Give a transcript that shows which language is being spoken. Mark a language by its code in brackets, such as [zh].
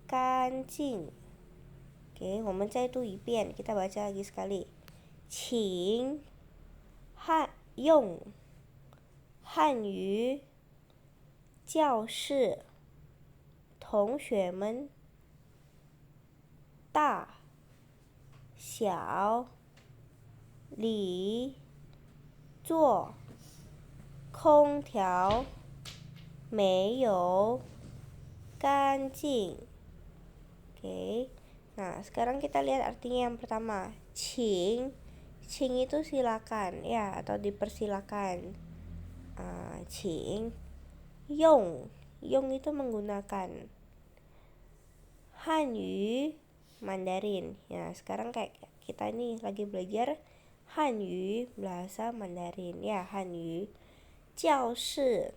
[id] Oke, [zh] 我们再读一遍, [id] kita baca lagi sekali. [zh] 请用汉语教室同学们大小里坐空调没有干净. [id] Oke. Nah, sekarang kita lihat artinya yang pertama. 请itu silakan ya, atau dipersilakan. 请 用itu menggunakan. Hanyu Mandarin. Ya, sekarang kayak kita nih lagi belajar Hanyu, bahasa Mandarin ya, Hanyu. 教室.